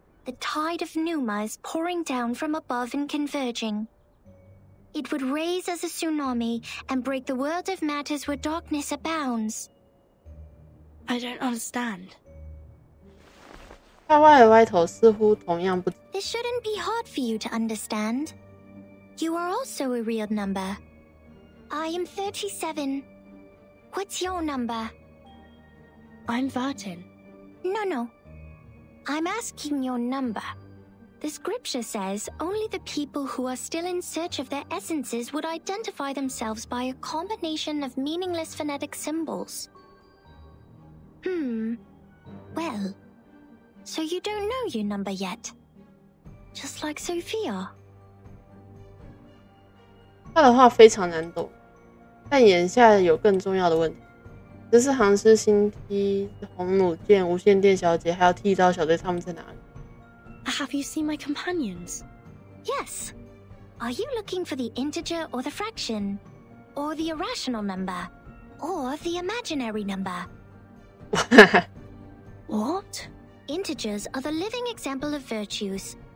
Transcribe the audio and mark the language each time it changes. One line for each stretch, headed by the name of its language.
English: The tide of Numa is pouring down from above and converging. It would raise as a tsunami and break the world of matters where darkness abounds. I don't understand.
Chinese: 他歪了歪头，似乎同样不。
English: This shouldn't be hard for you to understand. You are also a real number. I am 37. What's your number? I'm Vertin. No. I'm asking your number. The scripture says only the people who are still in search of their essences would identify themselves by a combination of meaningless phonetic symbols. Well, so you don't know your number yet. Just like Sophia.
Chinese: 他的话非常难懂，但眼下有更重要的问题。这是航师、星梯、红弩箭、无线电小姐，还有剃刀小队，他们在哪里？
English: Have you seen my companions? Yes. Are you looking for the integer or the fraction? Or the irrational number? Or the imaginary number? What? Integers are the living example of virtues.